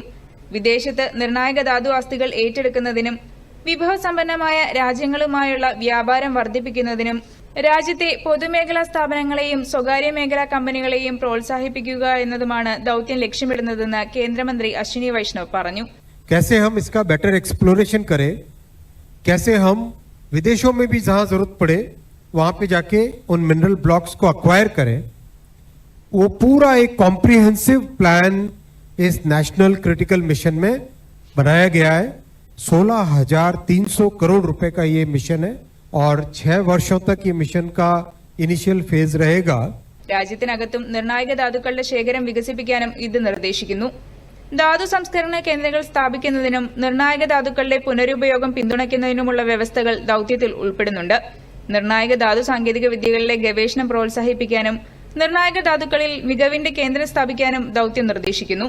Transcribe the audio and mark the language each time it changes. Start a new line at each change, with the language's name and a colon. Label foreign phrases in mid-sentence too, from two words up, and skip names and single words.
Malayalam: വിദേശത്ത് നിർണായക ധാതു ആസ്തികൾ ഏറ്റെടുക്കുന്നതിനും വിഭവസമ്പന്നമായ രാജ്യങ്ങളുമായുള്ള വ്യാപാരം വർദ്ധിപ്പിക്കുന്നതിനും രാജ്യത്തെ പൊതുമേഖലാ സ്ഥാപനങ്ങളെയും സ്വകാര്യ മേഖലാ കമ്പനികളെയും പ്രോത്സാഹിപ്പിക്കുക എന്നതുമാണ് ദൌത്യം ലക്ഷ്യമിടുന്നതെന്ന് കേന്ദ്രമന്ത്രി അശ്വിനി വൈഷ്ണവ് പറഞ്ഞു.
Hindi: कैसे हम इसका
English: better exploration
Hindi: करें, कैसे हम विदेशों में भी जहां जरूरत पड़े वहां पे जाके उन
English: mineral blocks
Hindi: को अक्वायर करें, वो पूरा एक
English: comprehensive plan
Hindi: इस
English: National Critical Mission
Hindi: में बनाया गया है. 16,300 करोड़ रुपए का ये मिशन है और 6 वर्षों तक ये मिशन का
English: initial phase
Hindi: रहेगा.
Malayalam: രാജ്യത്തിനകത്തും നിർണായക ധാതുക്കളുടെ ശേഖരം വികസിപ്പിക്കാനും ഇത് നിർദ്ദേശിക്കുന്നു. ധാതു സംസ്കരണ കേന്ദ്രങ്ങൾ സ്ഥാപിക്കുന്നതിനും നിർണായക ധാതുക്കളുടെ പുനരുപയോഗം പിന്തുണയ്ക്കുന്നതിനുമുള്ള വ്യവസ്ഥകൾ ദൌത്യത്തിൽ ഉൾപ്പെടുന്നുണ്ട്. നിർണായക ധാതു സാങ്കേതിക വിദ്യകളിലെ ഗവേഷണം പ്രോത്സാഹിപ്പിക്കാനും നിർണായക ധാതുക്കളിൽ മികവിന്റെ കേന്ദ്രം സ്ഥാപിക്കാനും ദൌത്യം നിർദ്ദേശിക്കുന്നു.